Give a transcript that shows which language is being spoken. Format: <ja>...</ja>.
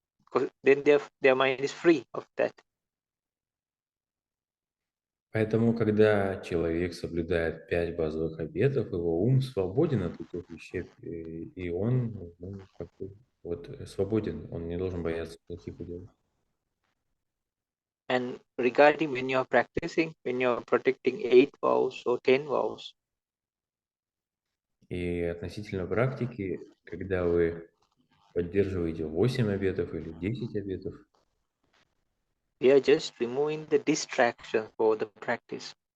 <en>Because then their mind is free of that.</en> <ru>Поэтому, когда человек соблюдает 5 базовых обетов, его ум свободен от этих вещей, и он как бы, свободен, он не должен бояться плохих дел.</ru> <en>And regarding when you're practicing, when you're protecting 8 vows or 10 vows,</en> <ru>И относительно практики, когда вы поддерживаете 8 обетов или 10 обетов,</ru> <en>we are just removing the distraction for the practice.</en>